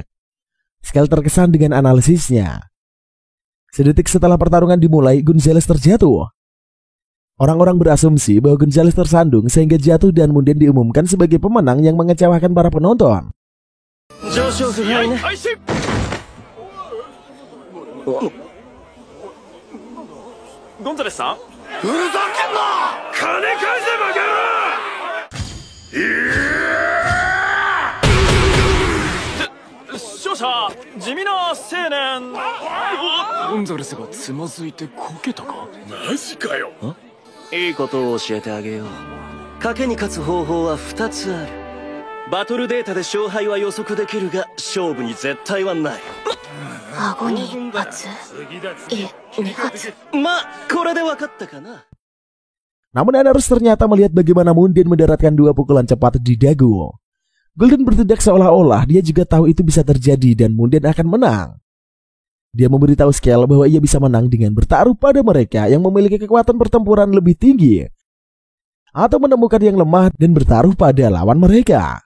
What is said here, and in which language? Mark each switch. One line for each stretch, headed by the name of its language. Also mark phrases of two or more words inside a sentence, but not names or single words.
Indonesian: Skull terkesan dengan analisisnya. Sedetik setelah pertarungan dimulai, Gonzales terjatuh. Orang-orang berasumsi bahwa Gonzales tersandung sehingga jatuh dan Mundian diumumkan sebagai pemenang yang mengecewakan para penonton.
Japanese: Gonzales-san? ふざけんな！金返せバカ野郎！勝者地味な青年。ゴンザレスがつまずいてこけたか？マジかよ。いいことを教えてあげよう。賭けに勝つ方法は2つある。バトルデータで勝敗は予測できるが勝負に絶対はない。顎に1発、いえ2発。まあこれで分かったかな。
Indonesian: Namun Anarus ternyata melihat bagaimana Mundian mendaratkan 2 pukulan cepat di dagu. Golden bertindak seolah-olah dia juga tahu itu bisa terjadi dan Mundian akan menang. Dia memberitahu Skell bahwa ia bisa menang dengan bertaruh pada mereka yang memiliki kekuatan pertempuran lebih tinggi, atau menemukan yang lemah dan bertaruh pada lawan mereka.